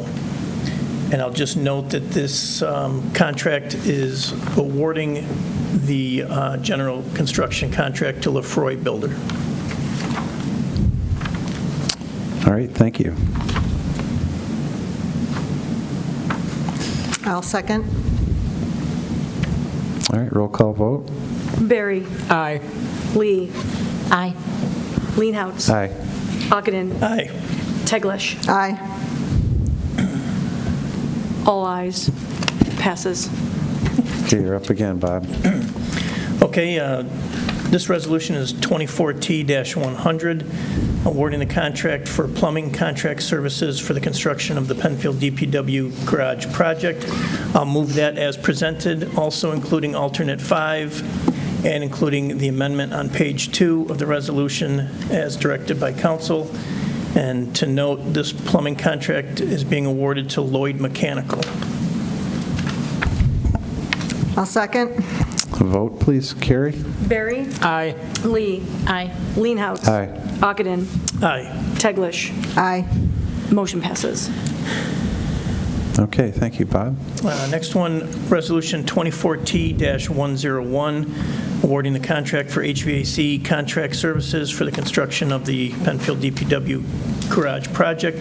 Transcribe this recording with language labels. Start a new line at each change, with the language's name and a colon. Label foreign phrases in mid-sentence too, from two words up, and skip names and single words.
English: And I'll just note that this contract is awarding the general construction contract to Lefroy Builder. All right, thank you. I'll second. All right, roll call vote. Barry. Aye. Lee. Aye. Leenhouts. Aye. Ockenden. Aye. Teglash. Aye. All ayes. Passes. Okay, you're up again, Bob. Okay, this resolution is 24T-100, awarding the contract for plumbing contract services for the construction of the Penfield DPW garage project. I'll move that as presented, also including alternate 5, and including the amendment on page 2 of the resolution as directed by council. And to note, this plumbing contract is being awarded to Lloyd Mechanical. I'll second. Vote, please. Carrie? Barry. Aye. Lee. Aye. Leenhouts. Aye. Ockenden. Aye. Teglash. Aye. Motion passes. Okay, thank you, Bob. Next one, Resolution 24T-101, awarding the contract for HVAC contract services for the construction of the Penfield DPW garage project.